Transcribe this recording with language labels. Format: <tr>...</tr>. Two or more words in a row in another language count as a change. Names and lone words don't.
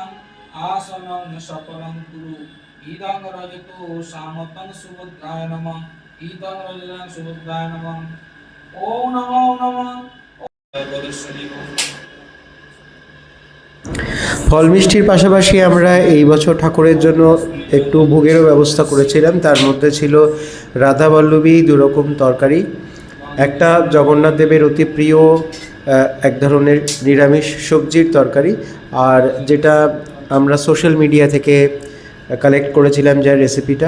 <sa>आसनं सफलं कुरु इदं रजतो सामतं सुभद्राय नमः इदं रजतं सुभद्राय नमः ओम नमो नमः</sa> <bn>ফল মিষ্টির পাশাপাশি আমরা এই বছর ঠাকুরের জন্য একটু ভোগেরও ব্যবস্থা করেছিলাম। তার মধ্যে ছিল রাধাবল্লভী 2 রকম তরকারি, একটা জগন্নাথ দেবের অতি প্রিয় এক ধরনের নিরামিষ সবজির তরকারি, আর যেটা আমরা</bn> <en>social media</en> <bn>থেকে কালেক্ট করেছিলাম, যার রেসিপিটা।</bn>